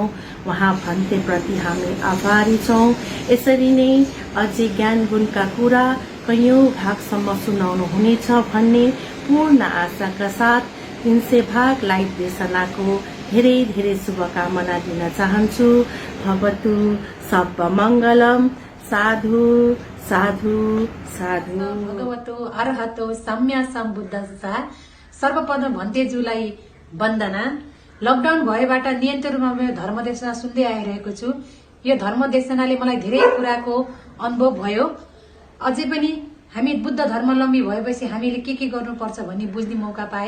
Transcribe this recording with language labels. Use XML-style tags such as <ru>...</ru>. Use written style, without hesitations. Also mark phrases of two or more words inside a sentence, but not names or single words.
<ne>उहाँ भन्तेप्रति हामी आभारी छौं। यसरी नै अझै ज्ञान गुणका कुरा कैयौं भागसम्म सुनाउनु हुनेछ भन्ने पूर्ण आशाका साथ 300 भाग लाइभ देशनाको धेरै धेरै शुभकामना दिन चाहन्छु।</ne> <pi>भवतु सब मंगलम। साधु साधु साधु। भगवतो अर्हतो सम्मा सम्बुद्धस्सा।</pi> <ne>सर्वप्रथम भन्तेज्यूलाई वन्दना। लकडाउन भएबाट नियन्त्रण रूपमा मेरो धर्मदेशना सुन्दै आइरहेको छु। यो धर्मदेशनाले मलाई धेरै कुराको अनुभव भयो। अझै पनि हामी बुद्ध धर्मावलम्बी भएपछि हामीले के गर्नुपर्छ भन्ने बुझ्ने मौका पाए।</ne>